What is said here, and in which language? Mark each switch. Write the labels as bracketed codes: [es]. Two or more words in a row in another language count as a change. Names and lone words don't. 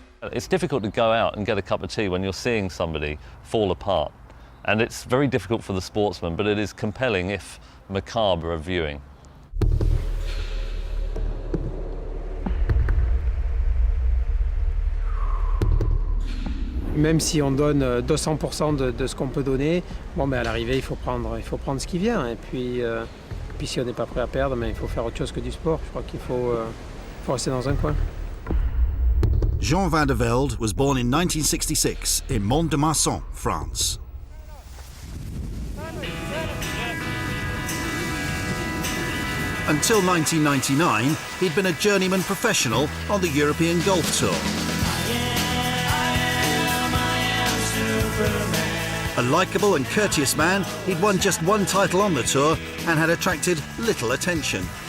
[en] It's difficult to go out and get a cup of tea when you're seeing somebody fall apart. And it's very difficult for the sportsman, but it is compelling if macabre of viewing. [fr] Même si on donne 200% de ce qu'on peut donner, bon, ben à l'arrivée, il faut prendre ce qui vient. Et puis si on n'est pas prêt à perdre, ben, il faut faire autre chose que du sport. Je crois qu'il faut rester dans un coin. [en] Jean van der Velde was born in 1966 in Mont-de-Marsan, France. Until 1999, he'd been a journeyman professional on the European Golf Tour. A likeable and courteous man, he'd won just one title on the tour and had attracted little attention.